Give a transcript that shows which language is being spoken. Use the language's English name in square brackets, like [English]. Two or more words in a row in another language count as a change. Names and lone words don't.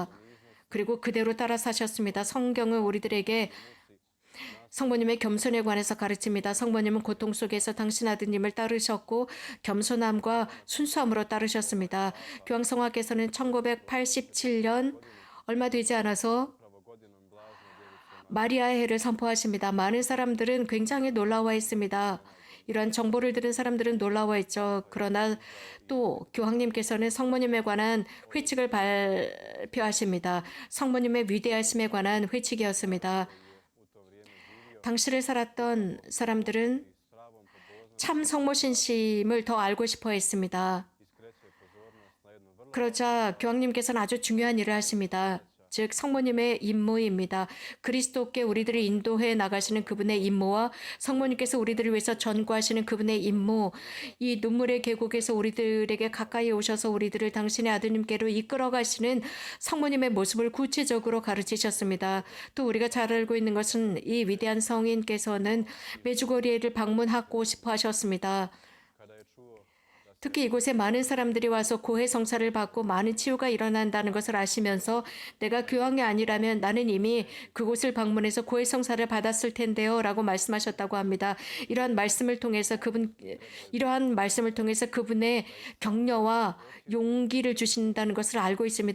[Korean] 그리고 그대로 따라 사셨습니다. 성경은 우리들에게 성모님의 겸손에 관해서 가르칩니다. 성모님은 고통 속에서 당신 아드님을 따르셨고 겸손함과 순수함으로 따르셨습니다. 교황성화께서는 1987년 얼마 되지 않아서 [Croatian] upravo godinom blazne djevice [Korean] 마리아의 해를 선포하십니다. 많은 사람들은 굉장히 놀라워했습니다. 이러한 정보를 들은 사람들은 놀라워했죠. 그러나 또 교황님께서는 성모님에 관한 회칙을 발표하십니다. 성모님의 위대하심에 관한 회칙이었습니다. [Croatian] u to vrijeme živio [Korean] 당시를 살았던 사람들은 [Croatian] s pravom pobožnošću [Korean] 참 성모 신심을 더 알고 싶어 했습니다. [Croatian] skreće pozornost na jednu vrlo [Korean] 그러자 교황님께서는 아주 중요한 일을 하십니다. 즉 성모님의 임무입니다. 그리스도께 우리들을 인도해 나가시는 그분의 임무와 성모님께서 우리들을 위해서 전구하시는 그분의 임무, 이 눈물의 계곡에서 우리들에게 가까이 오셔서 우리들을 당신의 아드님께로 이끌어 가시는 성모님의 모습을 구체적으로 가르치셨습니다. 또 우리가 잘 알고 있는 것은 이 위대한 성인께서는 메주고리에를 방문하고 싶어 하셨습니다. [Croatian] kada je čuo da [Korean] 특히 이곳에 많은 사람들이 와서 고해 성사를 받고 많은 치유가 일어난다는 것을 아시면서 내가 교황이 아니라면 나는 이미 그곳을 방문해서 고해 성사를 받았을 텐데요 라고 말씀하셨다고 합니다. 이러한 말씀을 통해서 그분의 격려와 용기를 주신다는 것을 알고 있습니다.